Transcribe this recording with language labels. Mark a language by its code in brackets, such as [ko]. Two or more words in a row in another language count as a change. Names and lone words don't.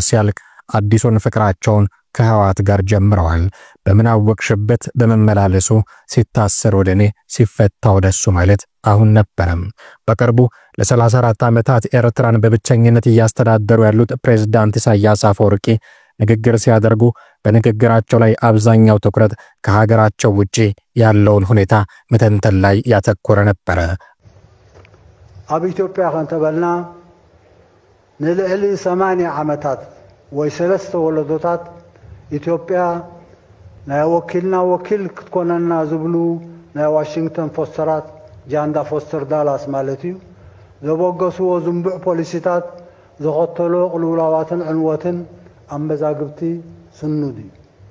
[am] ሲያልቅ አዲሱን ፍቅራቸውን ከህወሓት ጋር ጀምረዋል። በመናወቅሽበት በመመላለሱ ሲታሰር ወደኔ ሲፈታ ወደሱ ማለት አሁን ነበርም። በቅርቡ ለ34 ዓመታት ኤርትራን በብቸኝነት እያስተዳደሩ ያሉት ፕሬዝዳንት ኢሳያስ አፈወርቂ ንግግር ሲያደርጉ በንግግራቸው ላይ አብዛኛው ትኩረት ከሀገራቸው ውጪ ያለውን ሁኔታ መተንተን ላይ ያተኮረ ነበር። [ti] አብ ኢትዮጵያ ከንተበልና ንልዕሊ 80 ዓመታት ወይ 3 ወለዶታት ኢትዮጵያ ናይ ወኪልና ወኪል ክትኮነና ዝብሉ ናይ ዋሽንግተን ፎስተራት ጃንዳ ፎስተር ዳላስ ማለት እዩ ዘበገስዎ ዝንቡዕ ፖሊሲታት ዘኸተሎ ቅልውላዋትን ዕንወትን ኣመዛግብቲ ስኑድ እዩ።